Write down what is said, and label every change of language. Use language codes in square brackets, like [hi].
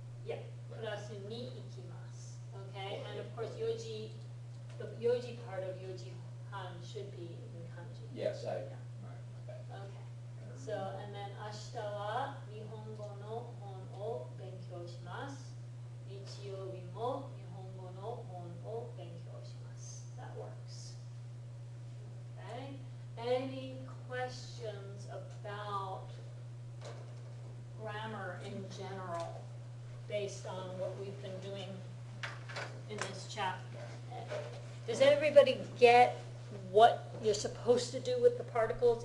[ja] Yeah, クラスに行きます。 [en] Okay, and of course 4時, the 4時 part of 4時半 should be in kanji. Yes, Yeah. my bad. Okay, so, and then [ja] 明日は日本語の本を勉強します。日曜日も日本語の本を勉強します。 [en] That works. Okay, any questions about grammar in general based on what we've been doing in this chapter? Does everybody get what you're supposed to do with the particles?